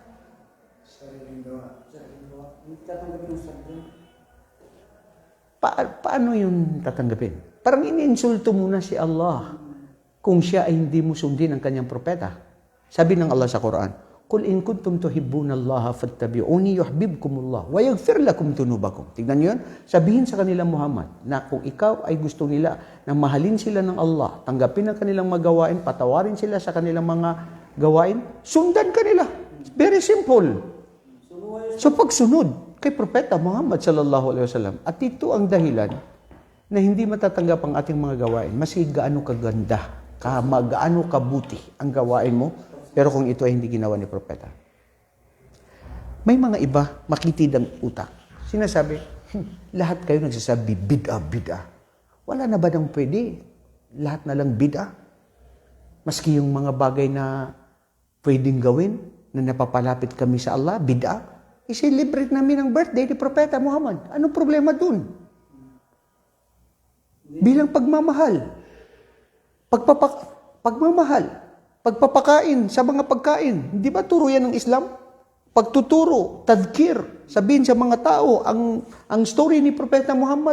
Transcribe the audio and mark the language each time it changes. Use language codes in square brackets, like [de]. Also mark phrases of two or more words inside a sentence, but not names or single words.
[tl] Paano yun tatanggapin? Parang iniinsulto mo na si Allah kung siya ay hindi mo sundin ang kanyang propeta. Sabi ng Allah sa Quran, [ar] "قل إن كنتم تحبون الله فاتبعوني يحببكم الله ويغفر لكم ذنوبكم." [tl] Tingnan niyo 'yan. Sabihin sa kanila Muhammad na kung ikaw ay gusto nila na mahalin sila ng Allah, tanggapin ang kanilang magawain, patawarin sila sa kanilang mga gawain, sundan kanila. [en] Very simple. [tl] So pagsunod kay Propeta Muhammad [ar] صلى الله عليه وسلم. [tl] At ito ang dahilan na hindi matatanggap ang ating mga gawain. Maski gaano kaganda, gaano kabuti ang gawain mo, pero kung ito ay hindi ginawa ni Propeta. May mga iba, makitid ang utak. Sinasabi, lahat kayo nagsasabi, bid'ah. Wala na ba nang pwede? Lahat na lang bid'ah? Maski yung mga bagay na pwedeng gawin, na napapalapit kami sa Allah, bid'ah, i-celebrate namin ang birthday ni Propeta Muhammad. Anong problema dun? Bilang pagmamahal. Pagmamahal. Pagpapakain sa mga pagkain. Di ba turo yan ng Islam? Pagtuturo, tadkir, sabihin sa mga tao ang story ni Propeta Muhammad.